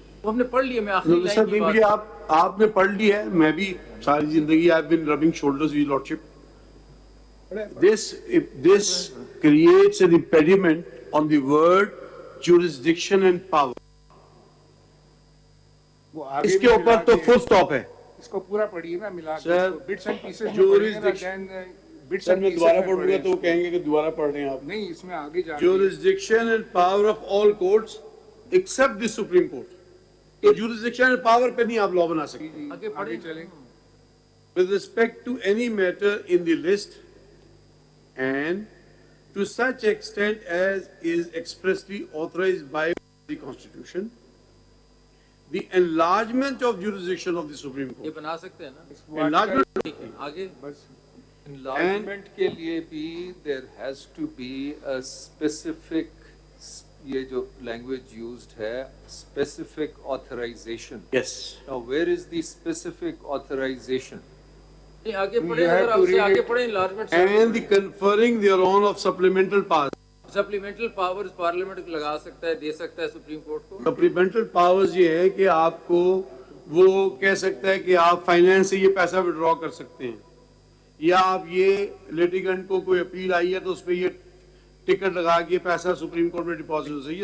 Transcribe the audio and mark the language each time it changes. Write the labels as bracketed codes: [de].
[ur] وہ ہم نے پڑھ لیا. میں آخری سر لائن کی مجھے بات آپ نے پڑھ لی ہے. میں بھی ساری زندگی [en] I've been rubbing shoulders with lordship. This creates an impediment on the word jurisdiction and power. [ur] اس کے اوپر تو فل سٹاپ ہے. اس کو پورا پڑھیے نا ملا کے سر بٹس اینڈ پیسز میں jurisdiction سر میں دوبارہ پڑھوں گا تو وہ کہیں گے کہ دوبارہ پڑھ رہے ہیں آپ. نہیں اس میں آگے جا [en] jurisdiction and power of all courts except the Supreme Court. [ur] تو [en] jurisdiction and power [ur] پہ نہیں آپ لاء بنا سکتے. آگے چلیں. [en] With respect to any matter in the list and to such extent as is expressly authorized by the Constitution, the enlargement of jurisdiction of the Supreme [ur] یہ [en] Court. [ur] بنا سکتے ہیں نا. [en] Enlargement [ur] آگے بس انلارجمنٹ کے لیے بھی [en] there has to be a specific, [ur] یہ جو لینگویج یوزڈ ہے specific authorization. [en] yes. Now where is the specific authorization? [ur] نہیں آگے پڑھیں. اگر آپ سے آگے پڑھیں enlargement [en] And the conferring thereon of supplemental powers. [ur] Supplemental powers parliament لگا سکتا ہے، دے سکتا ہے سپریم کورٹ کو. سپلیمنٹل پاورز یہ ہے کہ آپ کو وہ کہہ سکتا ہے کہ آپ فائنینس سے یہ پیسہ وڈرا کر سکتے ہیں، یا آپ یہ لیٹیگنٹ کو کوئی اپیل آئی ہے تو اس پہ یہ ٹکٹ لگا کے پیسہ سپریم کورٹ میں ڈپازٹ ہو سکتا ہے.